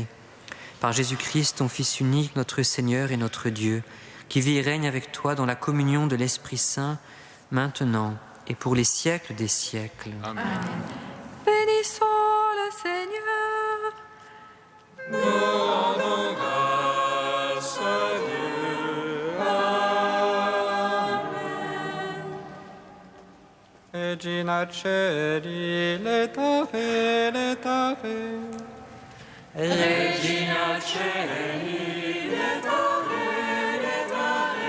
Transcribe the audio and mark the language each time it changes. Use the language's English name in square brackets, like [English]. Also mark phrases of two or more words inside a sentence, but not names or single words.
[French] Par Jésus-Christ, ton Fils unique, notre Seigneur et notre Dieu, qui vit et règne avec toi dans la communion de l'Esprit Saint, maintenant et pour les siècles des siècles. Amen. Bénissons le Seigneur. Nous rendons grâce à Dieu. Amen. [Latin] Regina Celi, letave, letave. Regina Celi, letave, letave.